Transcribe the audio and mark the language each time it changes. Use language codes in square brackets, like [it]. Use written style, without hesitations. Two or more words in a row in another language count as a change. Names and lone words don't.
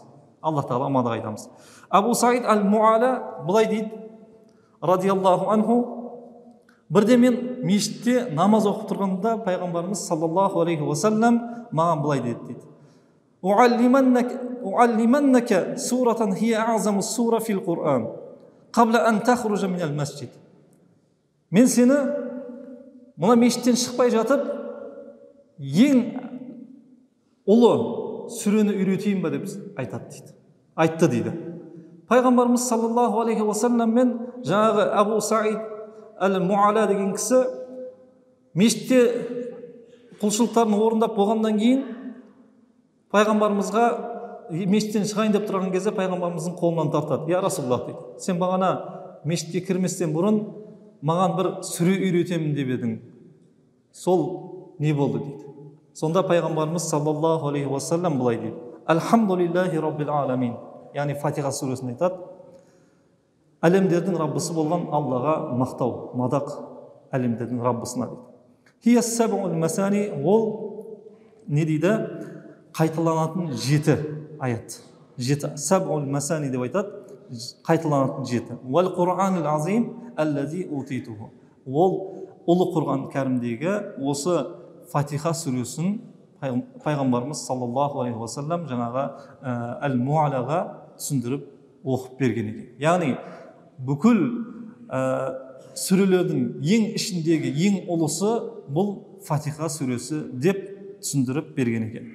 [kk] Аллах Тағалаға мадақ айтамыз. Абу Саид Ал-Муала былай дейді, [ar] رضي الله عنه, [kk] бірде мен мешітте намаз оқып тұрғанда пайғамбарымыз [ar] صلى الله عليه وسلم [kk] маған былай дейді. [ar] لأعلمنك سورة هي أعظم سورة في القرآن قبل أن تخرج من المسجد. [kk] Мен сені мына мешіттен шықпай жатып ең ұлы сүрені үйретейін ба деп айтты дейді. Пайғамбарымыз [ar] صلى الله عليه وسلم [kk] мен жаңағы Абу Саид Ал-Муала деген кісі мешітте құлшылықтарын орындап болғаннан кейін пайғамбарымызға мешіттен шығайын деп тұрған кезде пайғамбарымыздың қолынан тартады. [ar] يا رسول الله [kk] дейді, сен бағана мешітке кірместен бұрын маған бір сүре үйретемін деп едің. Сол не болды дейді. Сонда пайғамбарымыз [ar] صلى الله عليه وسلم [kk] былай дейді. [ar] الحمد لله رب العالمين. [kk] Яғни Фатиха сүресін айтады. Әлемдердің Раббысы болған Аллаға мақтау, мадақ әлемдердің Раббысына дейді. [ar] هي السبع المثاني, [kk] ол не дейді? Қайталанатын 7 аят. 7 [ar] السبع المثاني [kk] деп айтады. Қайталанатын 7. [ar] والقرآن العظيم الذي أوتيته. [kk] Ол ұлы Құран кәрімдегі осы Фатиха сүресін пайғамбарымыз [ar] صلى الله عليه وسلم [kk] жаңағы Ал-Муалаға түсіндіріп оқып берген екен. Яғни бүкіл сүрелердің ең ішіндегі ең ұлысы бұл Фатиха сүресі деп түсіндіріп берген екен.